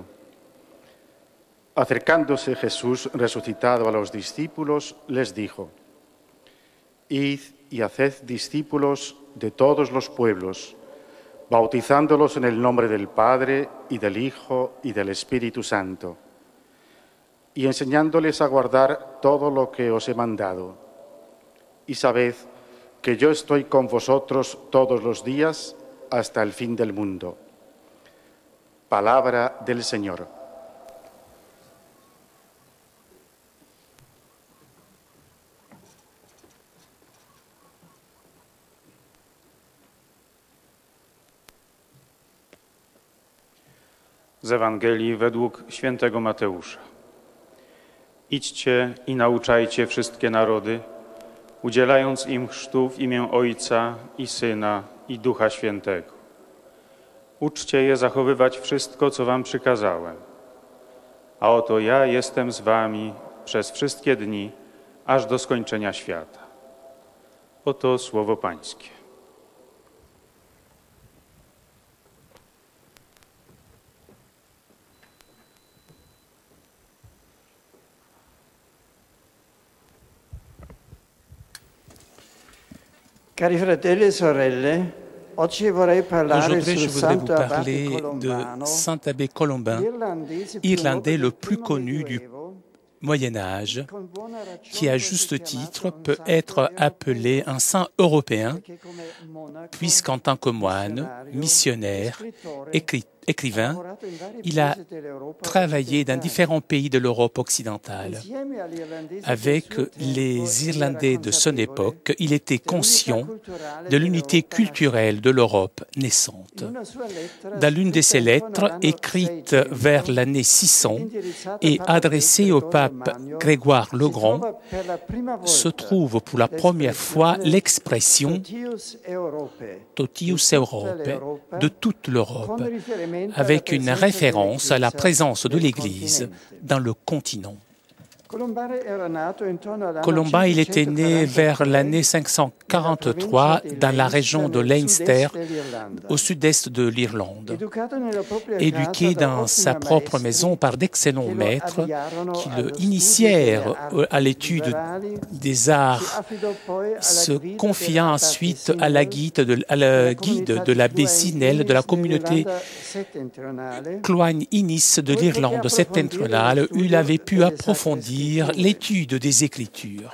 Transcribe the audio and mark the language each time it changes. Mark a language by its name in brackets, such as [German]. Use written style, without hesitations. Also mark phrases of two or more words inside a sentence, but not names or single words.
[Spanish] Acercándose Jesús resucitado a los discípulos, les dijo: Id y haced discípulos de todos los pueblos, bautizándolos en el nombre del Padre y del Hijo y del Espíritu Santo, y enseñándoles a guardar todo lo que os he mandado. Y sabed que yo estoy con vosotros todos los días hasta el fin del mundo. Palabra del Señor. [Polish] Z Ewangelii według świętego Mateusza. Idźcie i nauczajcie wszystkie narody, udzielając im chrztu w imię Ojca i Syna i Ducha Świętego. Uczcie je zachowywać wszystko, co wam przykazałem. A oto ja jestem z wami przez wszystkie dni, aż do skończenia świata. Oto słowo Pańskie. [Italian] Cari fratelli e sorelle, oggi vorrei parlare [French] Aujourd'hui, [Italian] sul [French] je voudrais vous [Italian] Santo Abate [French] parler de [Italian] Colombano, [French] Saint Abbé Colombin, [Italian] irlandese più [French] irlandais [Italian] noto [French] le [Italian] del [French] plus [Italian] primo [French] connu du [Italian] Medioevo, [French] Moyen Âge, [Italian] con buona ragione [French] qui à [Italian] è [French] juste [Italian] chiamato [French] titre [Italian] un [French] peut [Italian] santo [French] être [Italian] europeo, [French] appelé un saint européen, [Italian] perché come monaco, [French] puisqu'en tant que moine, missionnaire, écrivain, [Italian] lavorato in vari [French] il a [Italian] paesi dell'Europa [French] travaillé dans [Italian] occidentale. [French] différents pays de l'Europe occidentale. [Italian] Insieme agli irlandesi [French] Avec [Italian] del suo tempo, [French] les [Italian] era [French] Irlandais de son [Italian] consapevole [French] époque, il était conscient [Italian] culturale [French] de l'unité [Italian] dell'Europa. [French] culturelle de l'Europe naissante. [Italian] In una sua lettera, [French] Dans l'une de ses [Italian] scritta intorno [French] lettres, [Italian] all'anno [French] écrite 600, vers l'année 600 [Italian] indirizzata [French] et [Italian] al Papa [French] adressée au [Italian] Gregorio [French] pape [Italian] Magno, [French] Grégoire le [Italian] si [French] Grand, [Italian] trova per la prima volta [French] se trouve pour la première fois l'expression [Latin] Totius Europae, Totius Europae [French] de toute l'Europe, [Italian] con riferimento alla [French] avec une [Italian] presenza [French] référence à la [Italian] della [French] présence de [Italian] Chiesa [French] l'Église [Italian] nel [French] dans le continent. [Italian] Colombin era nato intorno all'anno [French] Colombin, il était né vers 543 l'année 543 dans la région de Leinster, au sud-est de l'Irlande. Éduqué dans sa propre maison par d'excellents maîtres qui le initièrent à l'étude des arts, se confiant ensuite à la guide de l'abbé Sinel de la communauté Cloagne Innis de l'Irlande septentrionale, où il avait pu approfondir l'étude des Écritures.